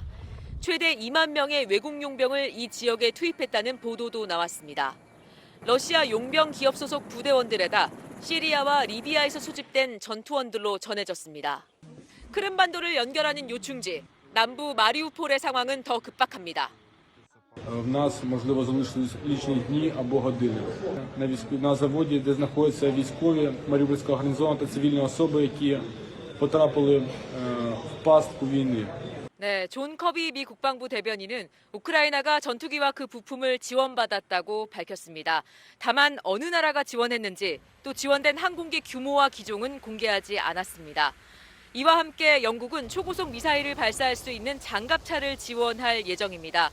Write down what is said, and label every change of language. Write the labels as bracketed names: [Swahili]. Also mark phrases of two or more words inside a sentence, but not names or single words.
[Korean] 최대 2만 명의 외국 용병을 이 지역에 투입했다는 보도도 나왔습니다. 러시아 용병 기업 소속 부대원들에다 시리아와 리비아에서 소집된 전투원들로 전해졌습니다. 크림반도를 연결하는 요충지, 남부 마리우폴의 상황은 더 급박합니다. [Ukrainian] В нас, можливо, залишились лічені дні або години. На заводі, де знаходяться військові Маріупольського гарнізону та цивільні особи, які потрапили в пастку війни. [Korean] 네, 존 커비 미 국방부 대변인은 우크라이나가 전투기와 그 부품을 지원받았다고 밝혔습니다. 다만 어느 나라가 지원했는지 또 지원된 항공기 규모와 기종은 공개하지 않았습니다. 이와 함께 영국은 초고속 미사일을 발사할 수 있는 장갑차를 지원할 예정입니다.